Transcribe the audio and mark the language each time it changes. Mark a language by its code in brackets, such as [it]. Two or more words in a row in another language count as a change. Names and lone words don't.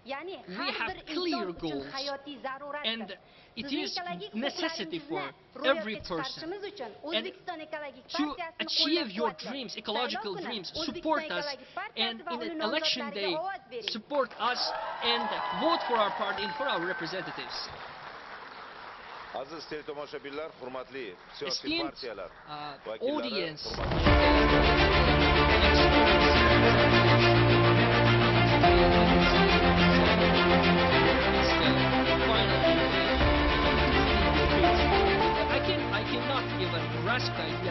[en] we have clear goals, and it is necessity for every person. And to achieve your dreams, ecological dreams, support us, and in an election day, support us and vote for our party and for our representatives. [uz] Aziz teletomoshabinlar, hurmatli siyosiy [en] Esteemed [uz] partiyalar [en] audience, I cannot give a grasp idea.